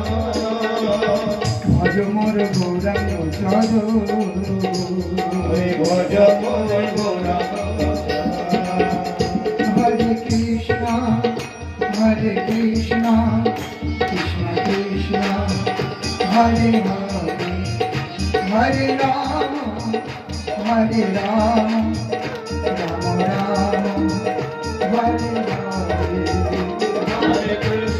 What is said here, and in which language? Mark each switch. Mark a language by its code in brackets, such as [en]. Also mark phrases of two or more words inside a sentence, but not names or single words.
[bn] ভজ মোর গৌরাঙ্গ চরণ, হরে ভজ মোর গৌরাঙ্গ চরণ। [sa] হরে কৃষ্ণ হরে কৃষ্ণ কৃষ্ণ কৃষ্ণ হরে হরে, হরে রাম রাম রাম হরে হরে, Hare